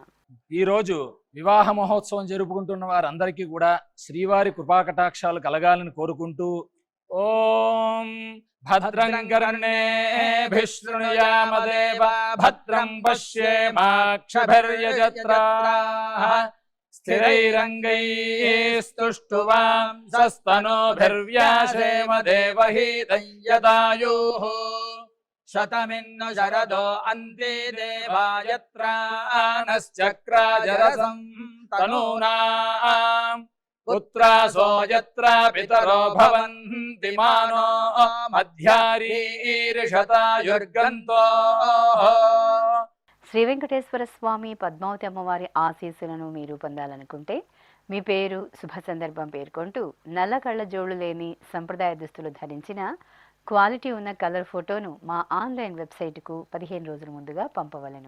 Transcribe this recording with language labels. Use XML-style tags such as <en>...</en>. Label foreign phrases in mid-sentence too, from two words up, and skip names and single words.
<te>ఈరోజు వివాహ మహోత్సవం జరుపుకుంటున్న వారందరికీ కూడా శ్రీవారి కృపాకటాక్షాలు కలగాలని కోరుకుంటూ</te> <sa>ఓం భద్రం కర్ణేభిః శృణుయామదేవ భద్రం పశ్యేమాక్షభిర్యజత్రాః स्थिरैरङ्गैस्तुष्टुवां सस्तनोभिर्व्यासेम देवहीतं यदायुः शतमिन्नु शरदो अन्ते देवायत्रानश्चक्राजरसं तनूनाम् पुत्रासो यत्र पितरो भवन्ति मानो मध्यारीर्षतायुर्गन्तो</sa> <te>శ్రీ వెంకటేశ్వర స్వామి పద్మావతి అమ్మవారి ఆశీస్సులను మీరు పొందాలనుకుంటే మీ పేరు శుభ సందర్భం పేర్కొంటూ నల్ల కళ్ళ జోడు లేని సంప్రదాయ దుస్తులు ధరించిన క్వాలిటీ ఉన్న</te> <en>color photo</en> <te>మా</te> <en>online website</en> <te>15 రోజుల ముందుగా పంపవలెను.</te>